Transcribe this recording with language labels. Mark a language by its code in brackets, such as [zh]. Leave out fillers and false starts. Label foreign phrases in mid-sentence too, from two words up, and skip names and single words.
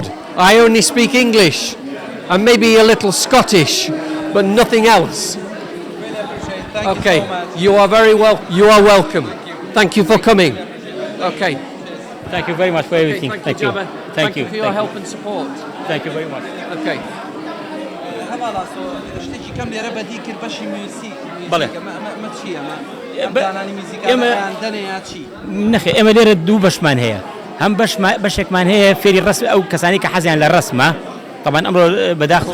[en] I only speak English and maybe a little Scottish, but nothing else. Okay, you are very well. You are welcome. Thank you for coming. Okay. Thank you very much for everything. Thank you, Jabba. Thank you for your help and support. Thank you very much. Okay. [ckb] شتێکی کەم لێرە بەدی کرد بەشی موسیقی بەڵێ. مە چییە دانانی میوزیکیان دەنێ چی نەخێ ئێمە لێرە دوو بەشمان هەیە هەم بەشێکمان هەیە فێری ڕسم ئەو کەسانی کە حەزیان لە ڕسمە طبعا ئەمڕۆ بەداخل